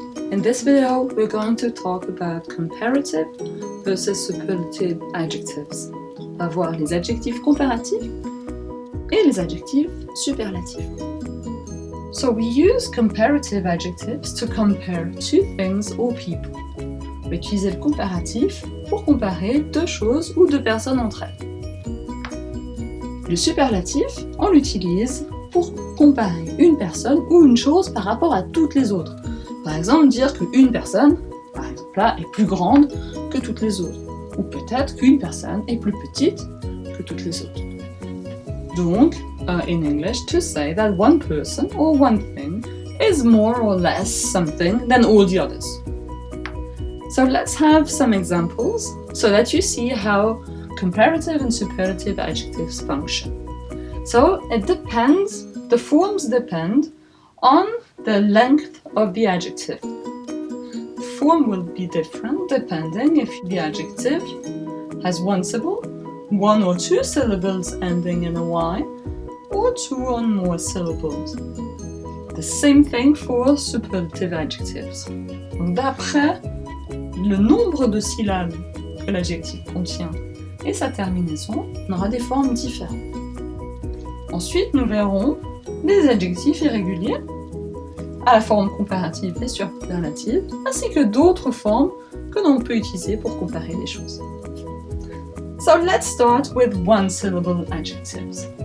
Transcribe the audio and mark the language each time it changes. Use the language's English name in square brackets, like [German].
[English] In this video, we're going to talk about comparative versus superlative adjectives. [French] On va voir les adjectifs comparatifs et les adjectifs superlatifs. [English] So we use comparative adjectives to compare two things or people. [French] On va utiliser le comparatif pour comparer deux choses ou deux personnes entre elles. Le superlatif, on l'utilise pour comparer une personne ou une chose par rapport à toutes les autres. Par exemple, dire qu'une personne, par exemple là, est plus grande que toutes les autres. Ou peut-être qu'une personne est plus petite que toutes les autres. [English] Donc, in English, to say that one person or one thing is more or less something than all the others. So let's have some examples so that you see how comparative and superlative adjectives function. So it depends, the forms depend on the length of the adjective. The form will be different depending if the adjective has one syllable, one or two syllables ending in a Y, or two or more syllables. The same thing for superlative adjectives. [French] Donc d'après le nombre de syllabes que l'adjectif contient et sa terminaison, on aura des formes différentes. Ensuite, nous verrons des adjectifs irréguliers à la forme comparative et superlative, ainsi que d'autres formes que l'on peut utiliser pour comparer les choses. [English] So let's start with one-syllable adjectives.